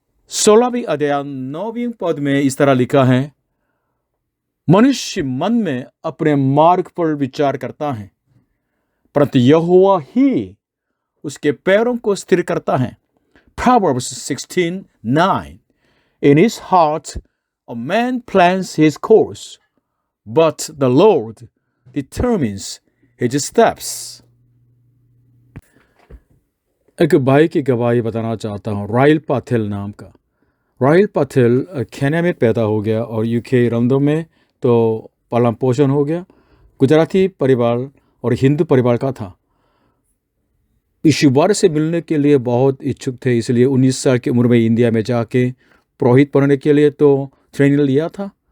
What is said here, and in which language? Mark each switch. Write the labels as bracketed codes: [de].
[hi] 16वीं अध्याय 9वीं पद में इस तरह लिखा है, मनुष्य मन में अपने मार्ग पर विचार करता है, परंतु यहोवा ही उसके पैरों को स्थिर करता है। [en] Proverbs 16:9. In his heart a man plans his course, but the Lord determines his steps. [hi] एक भाई की गवाही बताना चाहता हूँ, राइल पाथेल नाम का। राइल पाथेल केन्या में पैदा हो गया और यूके रंदो में तो पालन पोषण हो गया। गुजराती परिवार और हिंदू परिवार का था। ईश्वर से मिलने के लिए बहुत इच्छुक थे, इसलिए 19 साल की उम्र में इंडिया में जाके पुरोहित बनने के लिए तो ट्रेनिंग लिया था।